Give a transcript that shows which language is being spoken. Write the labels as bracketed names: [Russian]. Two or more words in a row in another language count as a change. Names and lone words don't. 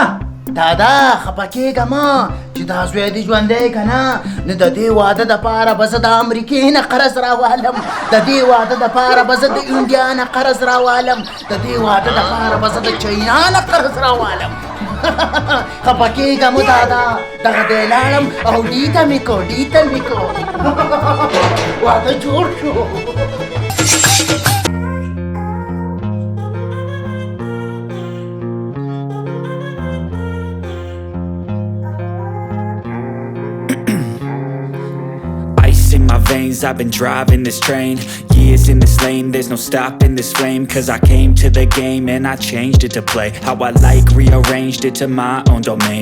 [Pashto] دادا خفه کېږه مه چې دا زوی دې ژوندی که نه نو د دې واده دپاره به زه د امریکې نه قرض راوالم د دې واده دپاره به زه د انډیا نه قرض راوالم د دې واده دپاره به زه د چاینا نه قرض راوالم خفه کېږه مو دادا دغه دی لاړم او ډیته مې کو واده جوړ شو [English] In my veins, I've been driving this train. Years in this lane, there's no stopping this flame. Cause I came to the game and I changed it to play how I like, rearranged it to my own domain.